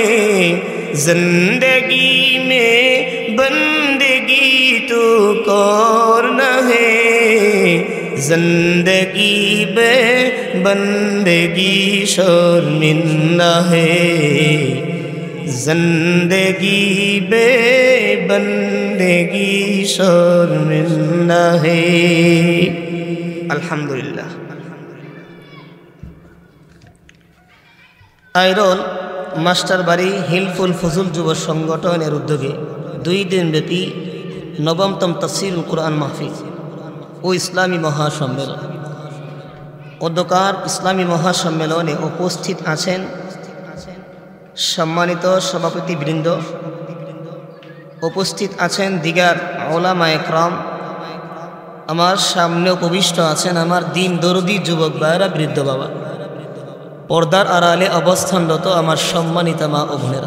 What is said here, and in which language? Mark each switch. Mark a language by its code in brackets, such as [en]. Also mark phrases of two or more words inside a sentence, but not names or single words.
[ur] زندگی میں بندگی تو کرنا ہے، زندگی بے بندگی شرمندہ ہے، زندگی بے بندگی شرمندہ ہے۔ الحمدللہ۔ [bn] আইরল মাস্টার বাড়ি হিলফুল ফজল যুব সংগঠনের উদ্যোগে 2 দিনব্যাপী নবমতম তাফসীরুল কুরআন মাহফিল ও ইসলামী মহাসম্মেলন। অধ্যকার ইসলামী মহাসম্মেলনে উপস্থিত আছেন সম্মানিত সভাপতিবৃন্দ, উপস্থিত আছেন দিগার উলামায়ে কেরাম, আমার সামনে উপবিষ্ট আছেন আমার দিন দরদি যুবক ভাইরা, বৃদ্ধ বাবা, পর্দার আড়ালে অবস্থানরত আমার সম্মানিতা মা ও বোনেরা।